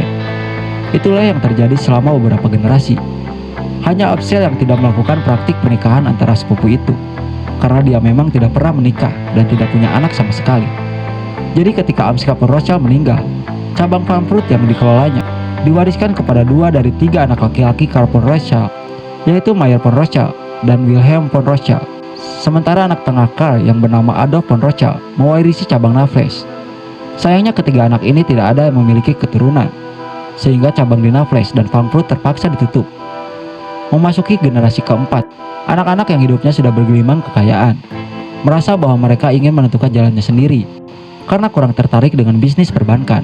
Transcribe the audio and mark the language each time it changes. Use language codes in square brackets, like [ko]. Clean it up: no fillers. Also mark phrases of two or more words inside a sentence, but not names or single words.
[id] Itulah yang terjadi selama beberapa generasi. Hanya Amschel yang tidak melakukan praktik pernikahan antara sepupu itu, karena dia memang tidak pernah menikah dan tidak punya anak sama sekali. Jadi ketika Amschel von Rothschild meninggal, cabang Frankfurt yang dikelolanya diwariskan kepada dua dari tiga anak laki-laki Karl von Rothschild, yaitu Mayer von Rothschild dan Wilhelm von Rothschild. Sementara anak tengah Karl yang bernama Adolf von Rothschild mewarisi cabang Naples. Sayangnya ketiga anak ini tidak ada yang memiliki keturunan, sehingga cabang di Naples dan Frankfurt terpaksa ditutup. Memasuki generasi keempat, anak-anak yang hidupnya sudah bergelimang kekayaan merasa bahwa mereka ingin menentukan jalannya sendiri karena kurang tertarik dengan bisnis perbankan.